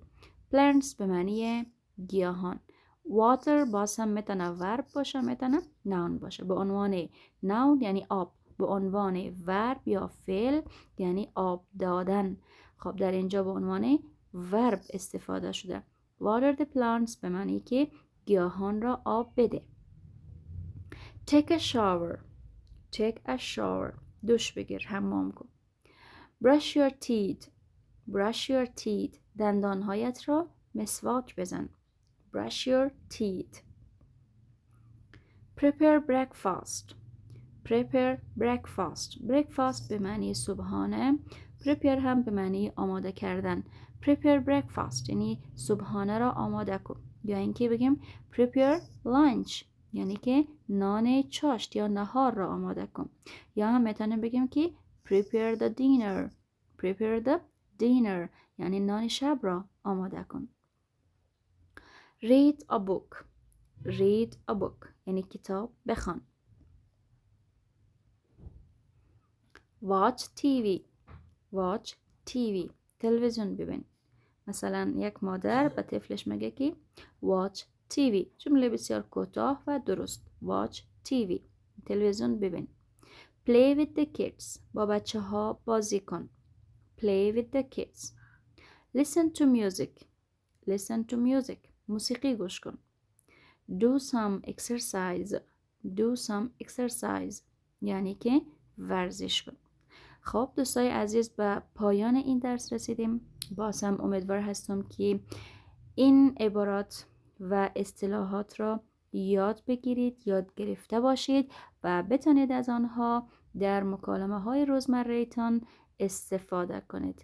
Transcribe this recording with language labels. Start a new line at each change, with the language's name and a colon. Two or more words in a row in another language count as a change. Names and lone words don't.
Persian: plants به معنی گیاهان. water باز هم میتونه ورب باشه، میتونه noun باشه. به عنوان noun یعنی آب، به عنوان ورب یا فعل یعنی آب دادن. خب در اینجا به عنوان ورب استفاده شده.
English: water the plants
Persian: به معنی که گیاهان را آب بده.
English: take a shower. take a shower
Persian: دوش بگیر، حمام کن.
English: brush your teeth. brush your teeth
Persian: دندانهایت را مسواک بزن.
English: brush your teeth. prepare breakfast. prepare breakfast breakfast
Persian: به معنی صبحانه، prepare هم به معنی آماده کردن.
English: prepare breakfast
Persian: یعنی صبحانه را آماده کن، یا اینکه بگیم
English: prepare lunch
Persian: یعنی که نان چاشت یا نهار را آماده کن، یا هم میتونیم بگیم که
English: prepare the dinner. prepare the dinner
Persian: یعنی نان شب را آماده کن.
English: read a book. read a book
Persian: یعنی کتاب بخوان.
English: watch TV. watch TV
Persian: تلویزیون ببین. مثلا یک مادر به طفلش میگه که
English: watch TV،
Persian: جمله بسیار کوتاه و درست.
English: watch TV
Persian: تلویزیون ببین.
English: play with the kids
Persian: با بچه ها بازی کن.
English: play with the kids. listen to music. listen to music
Persian: موسیقی گوش کن.
English: do some exercise. do some exercise
Persian: یعنی که ورزش کن. خب دوستای عزیز به پایان این درس رسیدیم. باز هم امیدوار هستم که این عبارات و اصطلاحات را یاد بگیرید، یاد گرفته باشید و بتونید از آنها در مکالمه های روزمره‌تان استفاده کنید.